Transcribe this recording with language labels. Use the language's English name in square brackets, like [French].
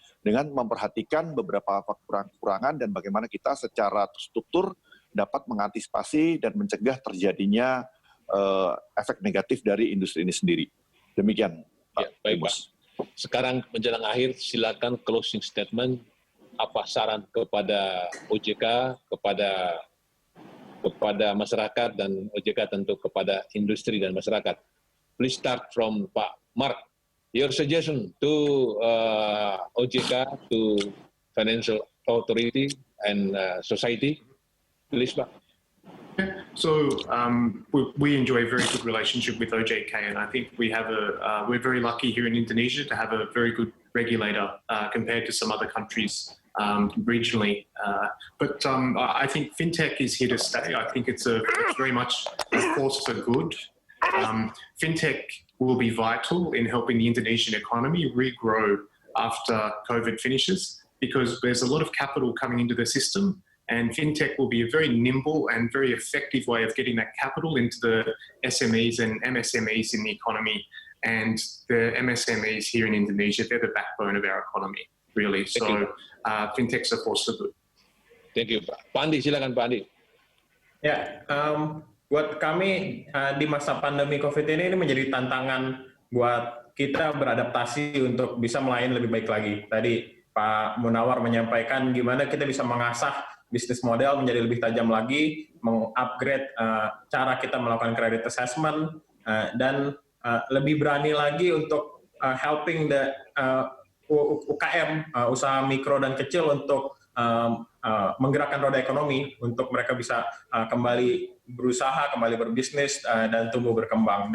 [Indonesian] Dengan memperhatikan beberapa kekurangan dan bagaimana kita secara struktur dapat mengantisipasi dan mencegah terjadinya efek negatif dari industri ini sendiri. Demikian, Pak. Ya, baik, Pak. Sekarang menjelang akhir, silakan closing statement. Apa saran kepada OJK, kepada masyarakat, dan OJK tentu kepada industri dan masyarakat. [English] Please start from Pak Mark. Your suggestion to OJK, to Financial Authority and society, please, Pak. So we enjoy a very good relationship with OJK, and I think we're very lucky here in Indonesia to have a very good regulator compared to some other countries regionally. But I think fintech is here to stay. I think it's very much a force for good. Fintech will be vital in helping the Indonesian economy regrow after COVID finishes, because there's a lot of capital coming into the system, and fintech will be a very nimble and very effective way of getting that capital into the SMEs and MSMEs in the economy. And the MSMEs here in Indonesia, they're the backbone of our economy, really. So fintech's a force for good. Thank you, Pak. Pak Andi, [Indonesian] silakan [English] Pak Andi. [Indonesian] Ya, buat kami di masa pandemi COVID ini menjadi tantangan buat kita beradaptasi untuk bisa melayani lebih baik lagi. Tadi Pak Munawar menyampaikan gimana kita bisa mengasah bisnis model menjadi lebih tajam lagi, mengupgrade cara kita melakukan credit assessment, dan lebih berani lagi untuk helping the UKM, usaha mikro dan kecil untuk menggerakkan roda ekonomi, untuk mereka bisa kembali berusaha, kembali berbisnis, dan tumbuh berkembang.